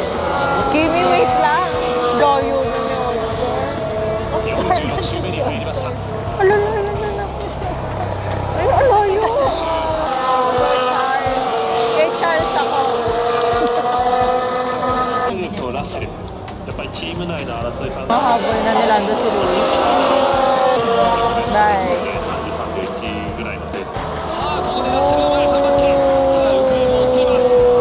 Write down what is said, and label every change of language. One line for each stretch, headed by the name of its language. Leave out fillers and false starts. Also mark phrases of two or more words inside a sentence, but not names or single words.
Filipino: Kimi, wait lang. Layo na ni Oscar. Alalayo. Ay, alayo. Kay Charles ako.
Japanese: ラッセル、やっぱりチーム内の争い考え
Filipino: Mahabol na ni Lando si Luis. Bye.
Japanese: 33 秒1ぐらいのペース。さあ、ここでラッセルが前3番手。ただルクレールも追っています。